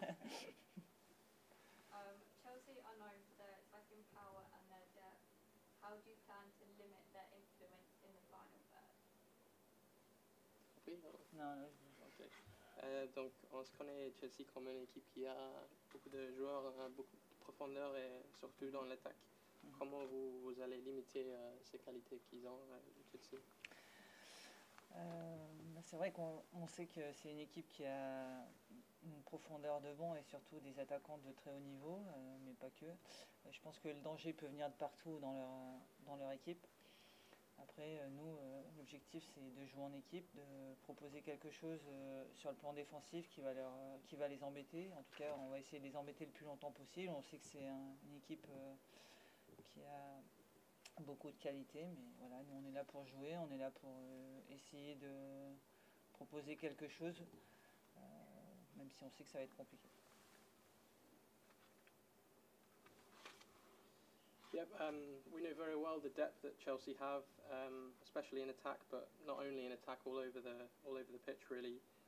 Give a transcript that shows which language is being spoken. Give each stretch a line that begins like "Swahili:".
English: Chelsea are known for their attacking power and their depth. How do you plan to limit their influence in the final third?
French: Oui, Non, ok. Donc, on se connaît Chelsea comme une équipe qui a beaucoup de joueurs, beaucoup de profondeur et surtout dans l'attaque. Comment vous allez limiter ces qualités qu'ils ont, Chelsea? c'est vrai qu'on sait que c'est une équipe qui a une profondeur de banc et surtout des attaquants de très haut niveau, mais pas que. Je pense que le danger peut venir de partout dans leur équipe. Après, nous, l'objectif, c'est de jouer en équipe, de proposer quelque chose sur le plan défensif qui va les embêter. En tout cas, on va essayer de les embêter le plus longtemps possible. On sait que c'est une équipe qui a beaucoup de qualité, mais voilà, nous, on est là pour jouer, on est là pour essayer de proposer quelque chose, même si on sait que ça va être compliqué.
English: Yep, we know very well the depth that Chelsea have, especially in attack, but not only in attack, all over the pitch really.